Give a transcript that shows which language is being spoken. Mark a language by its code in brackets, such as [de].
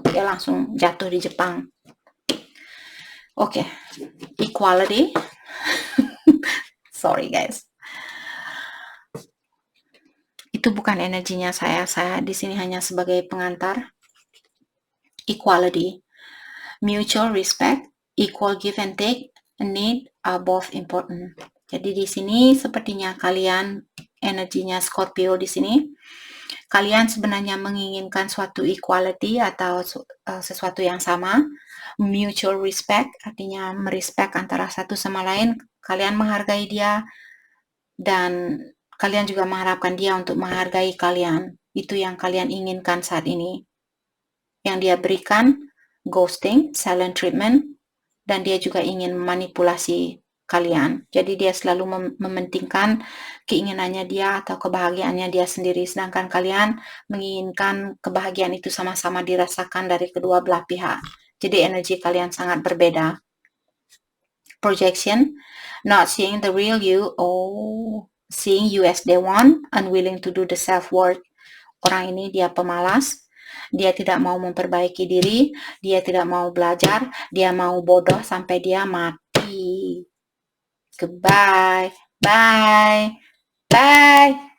[id] Dia langsung jatuh di Jepang. Oke. Equality. [en] Sorry guys. [id] Itu bukan energinya saya. Saya di sini hanya sebagai pengantar. [en] Equality. Mutual respect, equal give and take, need are both important. [id] Jadi di sini sepertinya kalian energinya Scorpio di sini. Kalian sebenarnya menginginkan suatu equality atau sesuatu yang sama. Mutual respect artinya merespek antara satu sama lain. Kalian menghargai dia dan kalian juga mengharapkan dia untuk menghargai kalian. Itu yang kalian inginkan saat ini. Yang dia berikan ghosting, silent treatment, dan dia juga ingin memanipulasi kalian. Jadi dia selalu mementingkan keinginannya dia atau kebahagiaannya dia sendiri, sedangkan kalian menginginkan kebahagiaan itu sama-sama dirasakan dari kedua belah pihak. Jadi energi kalian sangat berbeda. [en] Projection, not seeing the real you, seeing you as they want, unwilling to do the self-work. [id] Orang ini dia pemalas, dia tidak mau memperbaiki diri, dia tidak mau belajar, dia mau bodoh sampai dia mati. [en] Goodbye, bye, bye.